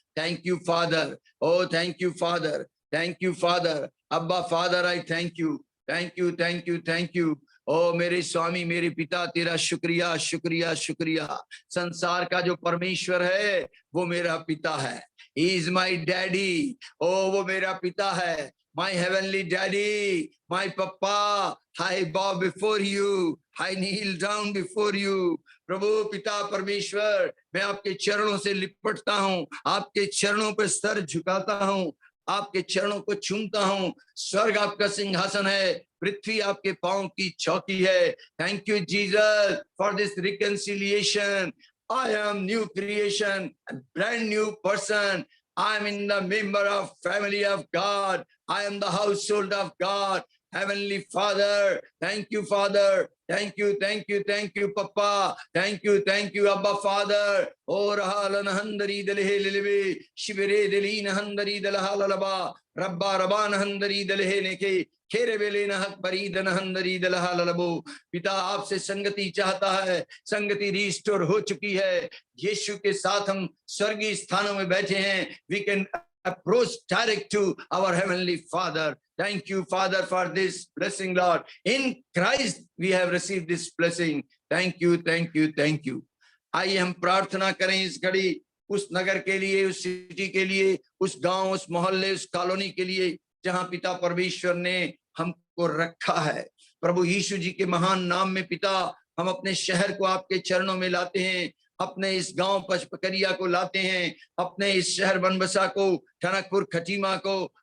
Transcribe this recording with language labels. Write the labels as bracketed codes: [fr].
[en] Thank you father, oh thank you father, thank you father. Abba father, I thank you, thank you, thank you, thank you. [hi] ओ मेरे स्वामी, मेरे पिता, तेरा शुक्रिया, शुक्रिया, शुक्रिया। संसार का जो परमेश्वर है वो मेरा पिता है। [en] He is my daddy. [hi] ओ वो मेरा पिता है, [en] my heavenly daddy, my papa, I bow before you, I kneel down before you। [hi] प्रभु पिता परमेश्वर, मैं आपके चरणों से लिपटता हूँ, आपके चरणों पर सर झुकाता हूँ, आपके चरणों को चूमता हूँ। स्वर्ग आपका सिंहासन है, पृथ्वी आपके पांव की चौकी है। [en] Thank you Jesus for this reconciliation. I am new creation, a brand new person। I am in the member of family of God। I am the household of God। Heavenly Father, thank you Father, thank you, thank you, thank you Papa, thank you Abba Father। O rahalan handari dalhe lilwe shivere delin handari dalhalalaba rabba raban handari dalhe neke खेरे बेले नहक बरीदन हंदरी दलहा ललबो। [hi] पिता आपसे संगति चाहता है, संगति restore हो चुकी है। यीशु के साथ हम स्वर्गीय स्थानों में बैठे हैं। [en] We can approach direct to our heavenly Father। Thank you Father for this blessing Lord। In Christ we have received this blessing। Thank you, thank you, thank you। [hi] आइए हम प्रार्थना करें इस घड़ी उस नगर के लिए, उस सिटी के लिए, उस गांव, उस मोहल्ले, उस कॉलोनी के लिए जहां पिता परमेश्वर ने हमको रखा है। प्रभु यीशु जी के महान नाम में पिता, हम अपने शहर को आपके चरणों में लाते हैं, अपने इस गांव पचपकरिया को लाते हैं, अपने इस शहर बनबसा को, टनकपुर खटीमा को